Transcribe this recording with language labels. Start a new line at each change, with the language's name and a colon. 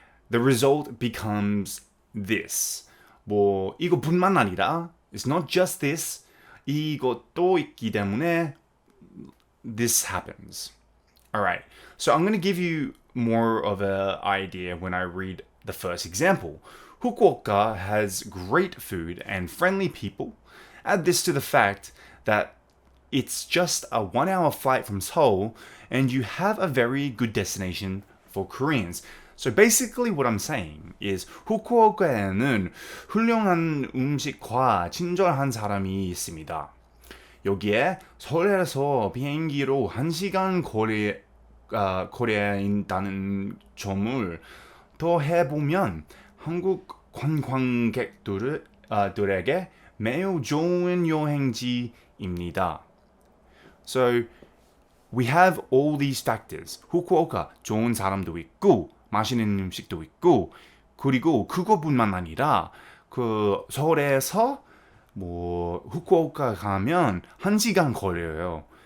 English: The result becomes this.
Korean: 뭐 이것뿐만 아니라
English: it's not just this.
Korean: 이것도 있기 때문에
English: this happens. Alright, so I'm going to give you more of an idea when I read the first example. Fukuoka has great food and friendly people. Add this to the fact that it's just a 1-hour flight from Seoul and you have a very good destination for Koreans. So basically what I'm saying is
Korean: 후쿠오카에는 훌륭한 음식과 친절한 사람이 있습니다. 여기에 서울에서 비행기로 1시간 거리에 있다는 점을 더해보면 한국 관광객들에게 매우 좋은 여행지입니다.
English: So we have all these factors.
Korean: 후쿠오카 좋은 사람도 있고 맛있는 음식도 있고 그리고 그것뿐만 아니라 그 서울에서 뭐 후쿠오카 가면 1시간 걸려요.